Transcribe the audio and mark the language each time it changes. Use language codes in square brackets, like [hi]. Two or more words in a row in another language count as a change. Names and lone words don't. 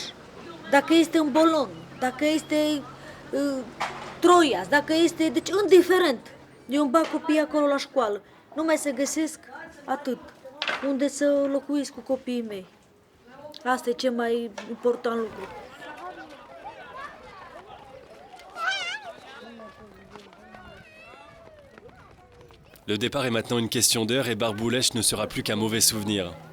[ro] Dacă este în Bolon, dacă este Troias, dacă este... Deci indiferent. Eu îmi bag copiii acolo la școală. Numai să găsesc atât. Unde să locuiesc cu copiii mei. Asta e cel mai important lucru. [fr] Le départ est maintenant une question d'heure et Barboulești ne sera plus qu'un mauvais souvenir.